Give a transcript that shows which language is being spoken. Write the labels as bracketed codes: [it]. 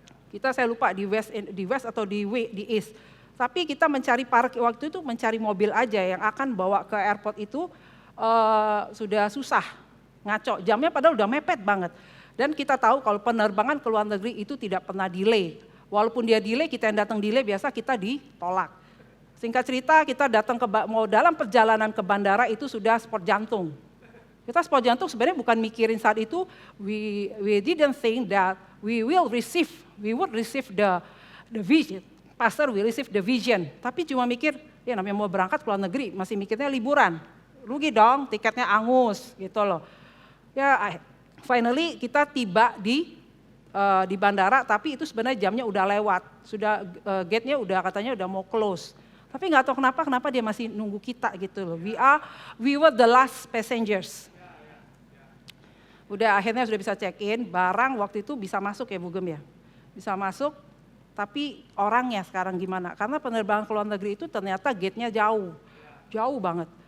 [id] Saya lupa di West atau di East. Tapi kita mencari waktu itu mencari mobil aja yang akan bawa ke airport itu sudah susah, ngaco. Jamnya padahal udah mepet banget. Dan kita tahu kalau penerbangan ke luar negeri itu tidak pernah delay. Walaupun dia delay, kita yang datang delay biasa kita ditolak. Singkat cerita kita datang mau dalam perjalanan ke bandara itu sudah sport jantung. Kita sport jantung sebenarnya bukan mikirin saat itu, [en] we didn't think that we would receive the vision. Pastor will receive the vision. [id] Tapi cuma mikir, ya namanya mau berangkat ke luar negeri, masih mikirnya liburan. Rugi dong, tiketnya angus gitu loh. Ya finally kita tiba di bandara, tapi itu sebenarnya jamnya udah lewat, sudah gate-nya udah katanya udah mau close. Tapi nggak tahu kenapa dia masih nunggu kita gitu loh. [en] We were the last passengers. [id] Udah akhirnya sudah bisa check in, barang waktu itu bisa masuk ya Bu Gem ya, bisa masuk. Tapi orangnya sekarang gimana? Karena penerbangan ke luar negeri itu ternyata gate-nya jauh banget.